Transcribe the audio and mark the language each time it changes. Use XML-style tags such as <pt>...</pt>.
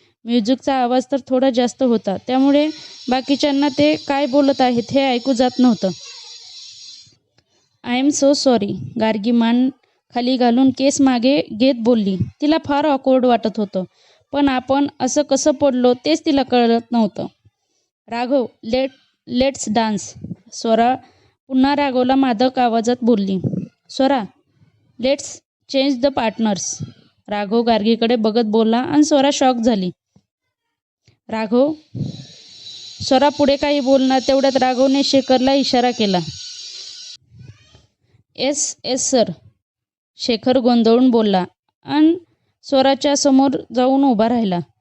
<mr>म्युझिकचा आवाज तर थोडा जास्त होता, त्यामुळे बाकीच्यांना ते काय बोलत आहेत हे ऐकू जात नव्हतं.</mr> <en>I am so sorry.</en> <mr>Gargi मान खाली घालून केस मागे घेत बोलली. तिला फार ऑकवर्ड वाटत होतं, पण आपण असं कसं पडलो तेच तिला कळत नव्हतं. Raghav,</mr> <en>Let's dance.</en> <mr>स्वरा पुन्हा राघवला मादक आवाजात बोलली.</mr> <en>Swara, let's change the partners.</en> <mr>Raghav गार्गीकडे बघत बोलला आणि स्वरा शॉक झाली. राघव. स्वरा पुढे काही बोलणार तेवढ्यात राघवने शेखरला इशारा केला.</mr> <en>Yes sir.</en> <mr>शेखर गोंधळून बोलला आणि स्वराच्या समोर जाऊन उभा राहिला.</mr>